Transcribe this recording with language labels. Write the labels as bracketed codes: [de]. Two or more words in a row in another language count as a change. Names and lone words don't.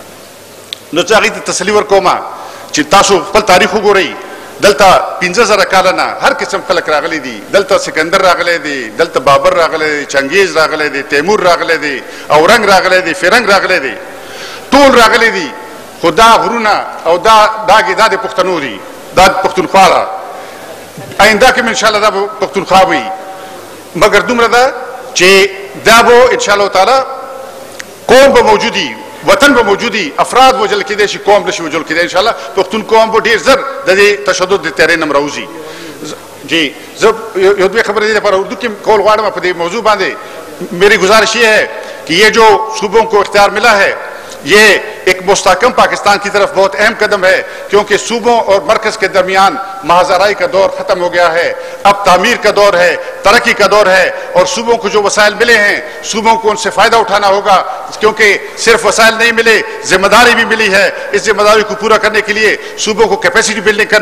[ps] نو زه هغې ته تسلي ورکوم چې تاسو خپل تاریخ وګورئ دلته 15,000 کاله نه هر قسم خلک راغلي دي دلته سکندر راغلی دی دلته بابر راغلی دی چنګیز راغلی دی تیمور راغلی دی اورنګ راغلی دی فرنګ راغلی دی ټول راغلی دي خو دا غرونه او دا د پښتنو دي دا پښتونخوا ده آینده کې انشاءالله دا به پښتونخوا وي مګر دومره ده چې دا به [ar] انشاءالله تعالی [ps] قوم به موجودي وطن به موجودي افراد وجل کېدی شي قوم نشي وجل کېدی انشاءالله پښتون قوم به ډېر زر د دې تشدد د تیارۍ نه راوځي جی زه یو دوه خبرې دې لپاره اردو کې کول غواړم په دې موضوع [ur] باندې میری گزارش یہ ہے کہ یہ جو صوبوں کو اختیار ملا ہے یہ ایک مستحکم پاکستان کی طرف بہت اہم قدم ہے کیونکہ صوبوں اور مرکز کے درمیان محاذرائی کا دور ختم ہو گیا ہے اب تعمیر کا دور ہے ترقی کا دور ہے اور صوبوں کو جو وسائل ملے ہیں صوبوں کو ان سے فائدہ اٹھانا ہوگا کیونکہ صرف وسائل نہیں ملے ذمہ داری بھی ملی ہے اس ذمہ داری کو پورا کرنے کے لیے صوبوں کو [en] capacity building [ur] کرنی